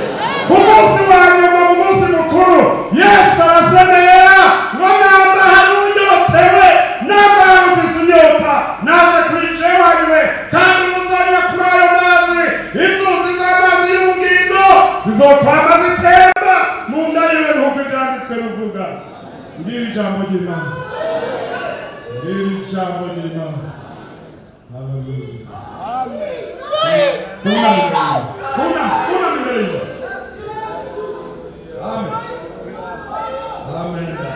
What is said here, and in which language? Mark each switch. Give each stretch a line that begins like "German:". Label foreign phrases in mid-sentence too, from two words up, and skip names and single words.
Rundi: Ku munsi wa nyuma, mu munsi mukuru, Yesu arasemerera ngo namba hari unyotewe, namba hari ufise inyota, naze kuri jewe anywe, kandi muzanywa kuri ayo mazi, inzuzi z'amazi y'ubugingo zizokwama zitemba mu nda yiwe, nk'uko ibyanditswe bivuga. Ngiri ijambo ry'Imana, ngiri ijambo ry'Imana. Haleluya. Kuna imbere yiwe. Amen. Amen.